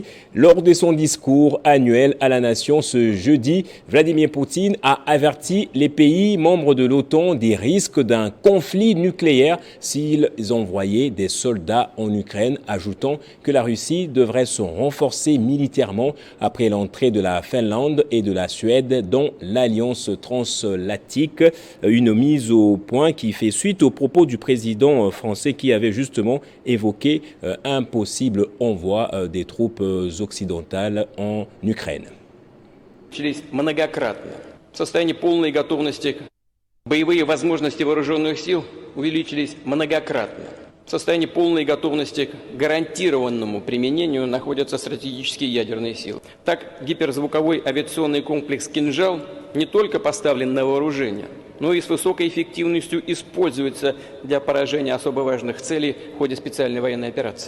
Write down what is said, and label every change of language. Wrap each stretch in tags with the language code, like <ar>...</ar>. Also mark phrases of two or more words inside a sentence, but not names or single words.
<fr>Lors de son discours annuel à la nation ce jeudi, Vladimir Poutine a averti les pays membres de l'OTAN des risques d'un conflit nucléaire s'ils envoyaient des soldats en Ukraine, ajoutant que la Russie devrait se renforcer militairement après l'entrée de la Finlande et de la Suède dans l'Alliance transatlantique. Une mise au point qui fait suite aux propos du président français qui avait justement évoqué un possible envoi des troupes occidentales en Ukraine.</fr> <ru>Многократно. В состоянии полной готовности боевые возможности вооруженных сил увеличились многократно. В состоянии полной готовности к гарантированному применению находятся стратегические ядерные силы. Так, гиперзвуковой авиационный комплекс «Кинжал» не только поставлен на вооружение, но и с высокой эффективностью используется для поражения особо важных целей в ходе специальной военной операции.</ru>